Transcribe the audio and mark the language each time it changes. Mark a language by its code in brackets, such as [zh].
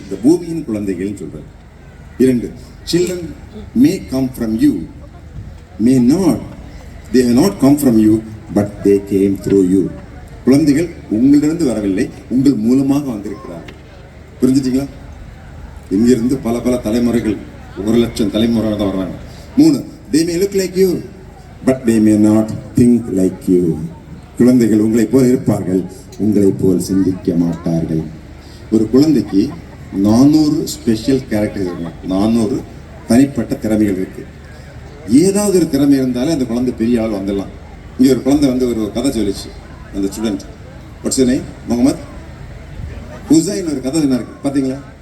[ta] இந்த பூமியின் குழந்தைகள்னு சொல்கிறார். [en] 2, children may come from you, may not, they may not come from you, but they came through you. [ta] குழந்தைகள் உங்களிலிருந்து வரவில்லை, உங்கள் மூலமாக வந்திருக்கிறார்கள். புரிஞ்சுட்டீங்களா? இங்கிருந்து பல பல தலைமுறைகள், 1,00,000 தலைமுறை தான் வர்றாங்க. [en] 3, they may look like you, but they may not think like you. [ta] குழந்தைகள் உங்களை போல் இருப்பார்கள், உங்களை போல் சிந்திக்க மாட்டார்கள். ஒரு குழந்தைக்கு 400 ஸ்பெஷல் கேரக்டர் இருக்கு, 400 தனிப்பட்ட திறமைகள் இருக்கு. ஏதாவது ஒரு திறமை இருந்தாலே அந்த குழந்தை பெரிய ஆள் வந்துடலாம். இங்கே ஒரு குழந்தை வந்து ஒரு கதை சொல்லிச்சு, அந்த student, [en] what's name, [ta] Mohammed Hussain, ஒரு கதை சொன்னார். பார்த்தீங்களா?